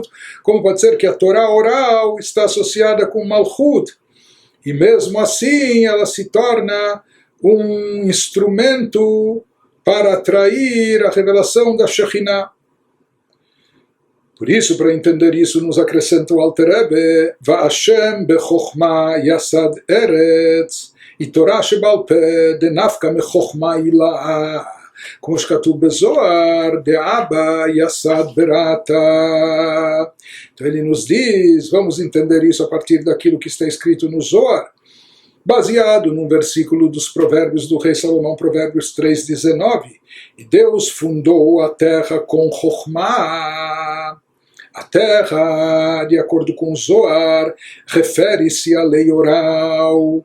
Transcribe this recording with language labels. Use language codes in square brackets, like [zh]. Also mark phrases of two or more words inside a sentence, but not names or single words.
[pt] Como pode ser que a Torá oral está associada com Malchut? E mesmo assim ela se torna um instrumento para atrair a revelação da Shekhinah. Por isso, para entender isso, nos acrescenta o Alter Rebbe, [he] וה' בחכמה יסד ארץ, e תורה שבעל פה דנפקא מחכמה עילאה, como שכתוב בזוהר, דאבא יסד ברתא. [pt] Então ele nos diz, vamos entender isso a partir daquilo que está escrito no Zohar, baseado num versículo dos Provérbios do rei Salomão, Provérbios 3:19. E Deus fundou a terra com Chokhmah. A terra, de acordo com o Zohar, refere-se à lei oral.